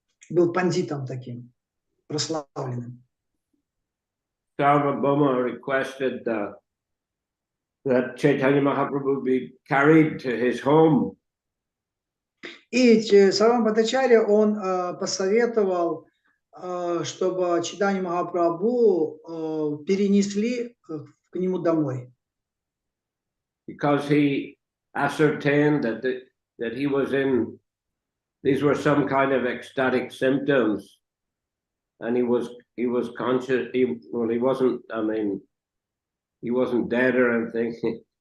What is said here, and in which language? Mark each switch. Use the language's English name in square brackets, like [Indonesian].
[Russian] Был пандитом таким, прославленным. [English] Sarvabhauma requested that Chaitanya Mahaprabhu be carried to his home. [Russian] И Сарвабхаума Бхаттачарья, он посоветовал, чтобы Чайтанью Махапрабху перенесли к нему домой. [English] Because he ascertained that he was in, these were some kind of ecstatic symptoms, and he was conscious. He wasn't. I mean, he wasn't dead or anything.